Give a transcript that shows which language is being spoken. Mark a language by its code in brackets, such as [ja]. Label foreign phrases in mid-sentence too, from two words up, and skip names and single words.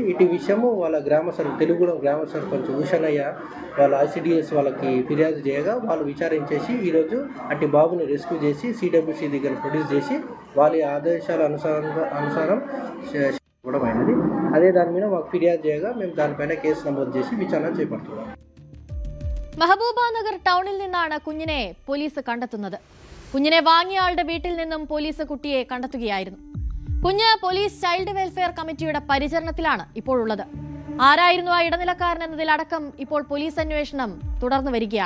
[te] ఇటు విషయము వాళ్ళ తెలుగుగూడెం గ్రామ సర్పంచ్ ఉషనయ్య వాళ్ళ ICDS వాళ్ళకి ఫిర్యాదు చేయగా వాళ్ళు విచారించేసి ఈరోజు అట్టి బాబుని రెస్క్యూ చేసి CWC దగ్గర ప్రొడ్యూస్ చేసి వాళ్ళ ఆదేశాల అనుసారం ఇవ్వడం అయినది. అదే దాని మీద మాకు ఫిర్యాదు చేయగా మేము దానిపైన కేసు నమోదు చేసి విచారణ చేపడుతున్నాం. [ml] മെഹബൂബനഗർ ടൗണിൽ നിന്നാണ് കുഞ്ഞിനെ പോലീസ് കണ്ടെത്തുന്നത്. കുഞ്ഞിനെ വാങ്ങിയ ആളുടെ വീട്ടിൽ നിന്നും പോലീസ് കുട്ടിയെ കണ്ടെത്തുകയായിരുന്നു. കുഞ്ഞ് പോലീസ് [en] child welfare committee [ml] പരിചരണത്തിലാണ് ഇപ്പോഴുള്ളത്. ആരായിരുന്നു ആ ഇടനിലക്കാരൻ എന്നതിലടക്കം ഇപ്പോൾ പോലീസ് അന്വേഷണം തുടർന്നു വരികയാണ്.